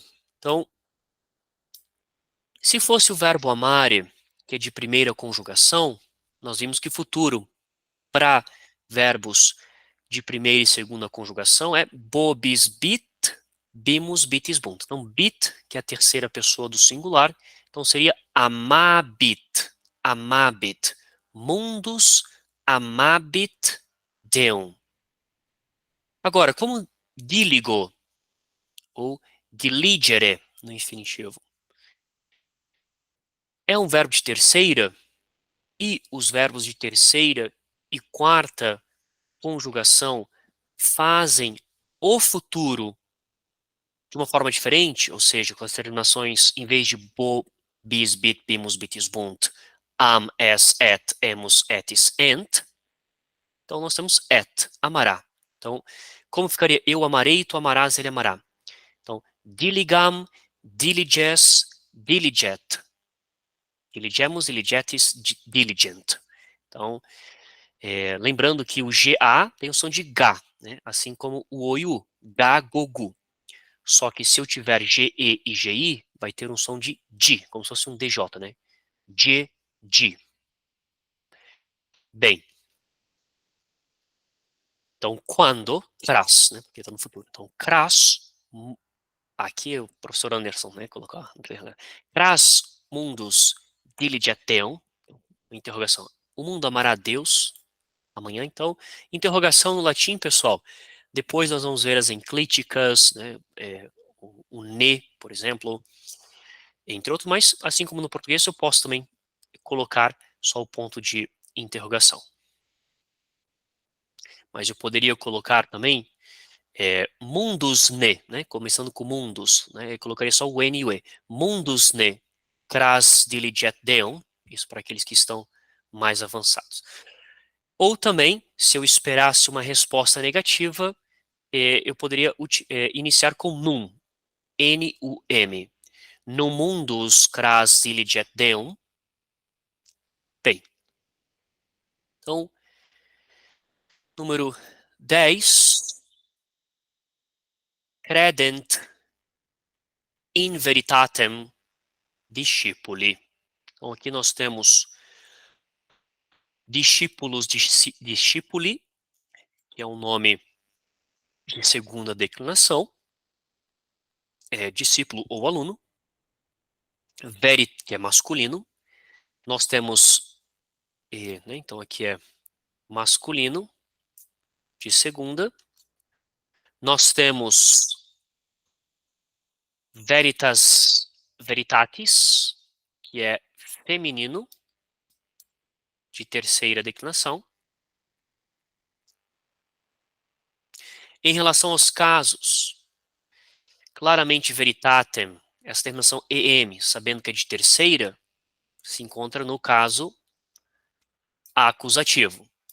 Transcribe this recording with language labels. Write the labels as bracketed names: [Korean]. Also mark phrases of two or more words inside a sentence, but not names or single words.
[Portuguese] Então, se fosse o verbo amare, que é de primeira conjugação, nós vimos que futuro para verbos de primeira e segunda conjugação é [Latin] bobis bit, bimus bitis bunt. [Portuguese] Então, bit, que é a terceira pessoa do singular, então seria [Latin] amabit, amabit. Mundus amabit Deum. [Portuguese] Agora, como diligo ou diligere no infinitivo é um verbo de terceira e os verbos de terceira e quarta conjugação fazem o futuro de uma forma diferente, ou seja, com as terminações, em vez de [Latin] bo, bis, bit, bimus, bitis, bunt, am, es, et, emus, etis, [Portuguese] ent, então nós temos et, amará. Então, como ficaria eu amarei, tu amarás, ele amará. Então, [Latin] diligam, diliges, diliget. Diligemus, diligetis, diligent. [Portuguese] Então, lembrando que o GA tem o som de G, né? Assim como o O e o U, Ga, Gogu. Só que se eu tiver GE e GI, vai ter um som de D, como se fosse um DJ, né? G, D. Bem, então quando, cras, né? Porque está no futuro. Então, cras, aqui o professor Anderson, né? Colocar, [Latin] cras mundus diligeteum, [Portuguese] interrogação. O mundo amará a Deus amanhã, então, interrogação no latim, pessoal. Depois nós vamos ver as enclíticas, né? O ne, por exemplo, entre outros, mas assim como no português, eu posso também colocar só o ponto de interrogação. mas eu poderia colocar também [Latin] mundus ne, [Portuguese] né? Começando com mundus, né? Eu colocaria só o N e o E. [Latin] Mundus ne cras diliget deum, [Portuguese] isso para aqueles que estão mais avançados. Ou também, se eu esperasse uma resposta negativa, eu poderia iniciar com num, N-U-M. [Latin] No mundus cras diliget deum. [Portuguese] Bem, então, número 10, [Latin] credent in veritatem discipuli. [Portuguese] Então, aqui nós temos discípulos discipuli, que é um nome de segunda declinação, discípulo ou aluno. Verit, que é masculino. Nós temos, né, então aqui é masculino, de segunda. Nós temos [Latin] veritas, veritatis, [Portuguese] que é feminino, de terceira declinação. Em relação aos casos, claramente veritatem, essa terminação em, sabendo que é de terceira, se encontra no caso acusativo.